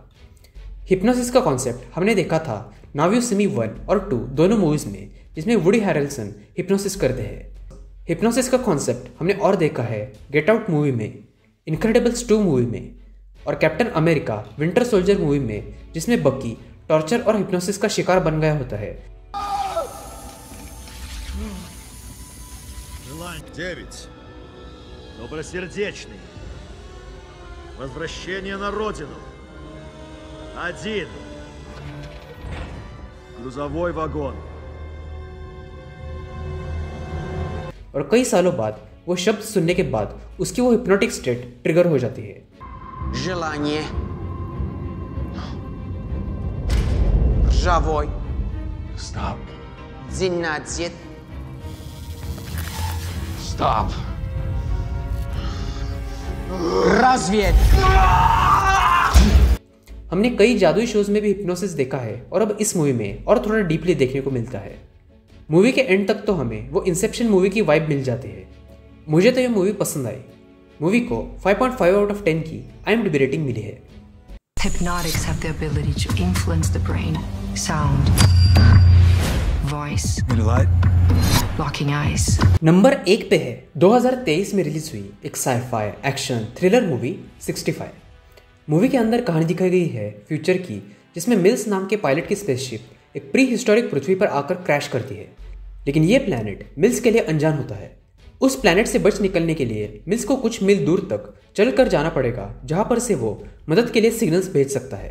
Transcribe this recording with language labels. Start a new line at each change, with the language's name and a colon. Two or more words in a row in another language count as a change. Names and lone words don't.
Hindi: हिप्नोसिस का कॉन्सेप्ट हमने देखा था नाउ यू सी मी 1 और 2 दोनों मूवीज में, जिसमें वुडी हैरेल्सन हिप्नोसिस करते हैं। हिप्नोसिस का कॉन्सेप्ट हमने और देखा है गेट आउट मूवी में, इनक्रेडिबल्स 2 मूवी में और कैप्टन अमेरिका विंटर सोल्जर मूवी में, जिसमें बकी टॉर्चर और हिप्नोसिस का शिकार बन गया होता है।
Russian: 9. Добросердечный. Возвращение на родину. 1. Грузовой вагон. और कई सालों बाद वो शब्द सुनने के बाद उसकी वो
English: hypnotic state
Russian: ट्रिगर हो जाती है। Желание. Ржавой. Stop. 12. Stop. Разве?
Hindi: हमने कई जादुई शोज में भी हिप्नोसिस देखा है और अब इस मूवी में और थोड़ा डीपली देखने को मिलता है। मूवी के एंड तक तो हमें वो इंसेप्शन मूवी की वाइब मिल जाती है। मुझे तो ये मूवी पसंद आई। मूवी को 5.5
English: out of
Hindi: 10 की IMDb रेटिंग मिली है।
English: Hypnotics have the ability to influence the brain, sound, voice, Need a light? locking eyes.
Hindi: नंबर 1 पे है 2023 में रिलीज हुई एक
English: sci-fi action thriller movie
Hindi: 65। मूवी के अंदर कहानी दिखाई गई है फ्यूचर की, जिसमें मिल्स नाम के पायलट की स्पेसशिप एक
English: prehistoric
Hindi: पृथ्वी पर आकर क्रैश करती है। लेकिन ये प्लैनेट मिल्स के लिए अनजान होता है। उस प्लैनेट से बच निकलने के लिए मिल्स को कुछ मील दूर तक चल कर जाना पड़ेगा, जहाँ पर से वो मदद के लिए सिग्नल्स भेज सकता है।